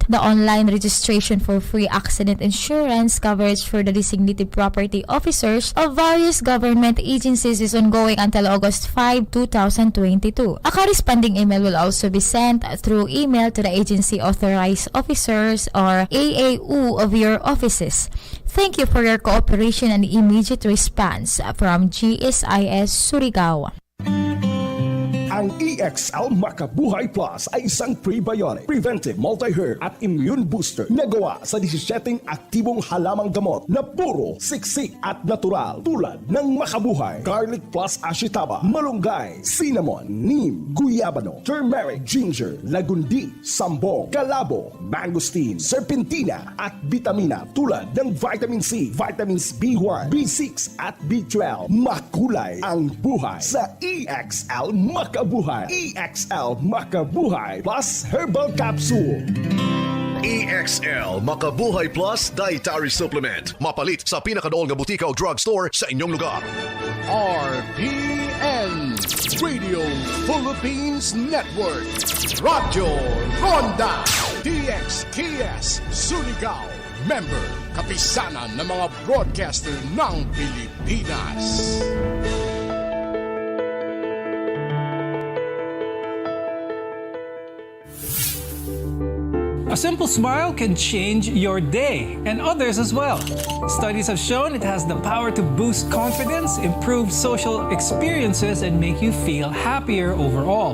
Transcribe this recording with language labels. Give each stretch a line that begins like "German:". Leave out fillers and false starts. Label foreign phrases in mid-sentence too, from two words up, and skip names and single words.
English: The online registration for free accident insurance coverage for the designated property officers of various government agencies is ongoing until August 5, 2022. A corresponding email will also be sent through email to the agency authorized officers or AAU of your offices. Thank you for your cooperation and immediate response from GSIS Surigao.
Filipino: Ang EXL Makabuhay Plus ay isang
English: prebiotic, preventive, multi-herb
Filipino: at
English: immune booster
Filipino: na gawa sa 17 aktibong halamang gamot na puro, siksik at natural tulad ng makabuhay,
English: garlic plus
Filipino: ashitaba, malunggay, cinnamon, neem, guyabano,
English: turmeric, ginger,
Filipino: lagundi, sambong, kalabo, mangosteen, serpentina at vitamina tulad ng
English: vitamin C, vitamins B1, B6
Filipino: at B12. Makulay ang buhay sa EXL Makabuhay. EXL Makabuhay Plus Herbal Capsule. EXL Makabuhay Plus Dietary Supplement.
Cebuano: Mapalit sa pinakadool nga butika o drugstore sa inyong lugar.
Filipino: RPN Radio Philippines Network. Radyo Ronda DXKS Surigao. Member, kapisanan ng mga broadcaster ng Pilipinas.
English: A simple smile can change your day and others as well. Studies have shown it has the power to boost confidence, improve social experiences, and make you feel happier overall.